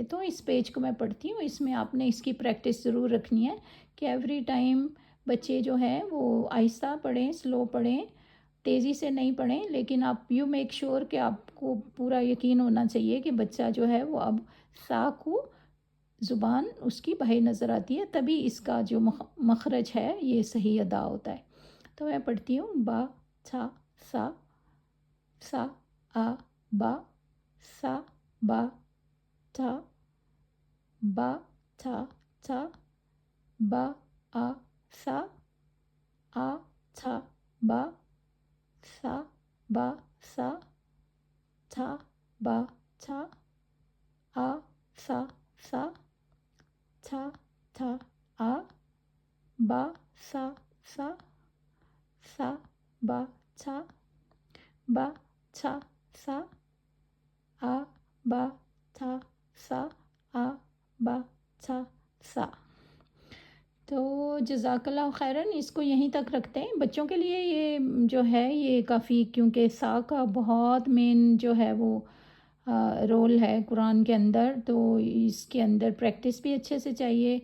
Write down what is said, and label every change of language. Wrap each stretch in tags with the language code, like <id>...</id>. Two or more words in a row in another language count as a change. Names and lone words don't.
<ur>تو اس پیج کو میں پڑھتی ہوں، اس میں آپ نے اس کی پریکٹس ضرور رکھنی ہے کہ</ur> <en>every time</en> <ur>بچے جو ہیں وہ آہستہ پڑھیں، سلو پڑھیں، تیزی سے نہیں پڑھیں، لیکن آپ</ur> <en>you make sure</en> <ur>کہ آپ کو پورا یقین ہونا چاہیے کہ بچہ جو ہے وہ اب سا کو زبان اس کی باہر نظر آتی ہے، تبھی اس کا جو مخرج ہے یہ صحیح ادا ہوتا ہے. تو میں پڑھتی ہوں با تھا سا آ با سا با تھا با تھا با آ سا آ تھا با سا با سا تھا با تھا آ سا تھا آ با سا سا با تھا با سا با تھا سا آ با تھا سا. تو جزاک اللہ خیراً، اس کو یہیں تک رکھتے ہیں. بچوں کے لیے یہ جو ہے یہ کافی، کیونکہ سا کا بہت مین جو ہے وہ رول ہے قرآن کے اندر، تو اس کے اندر پریکٹس بھی اچھے سے چاہیے.</ur>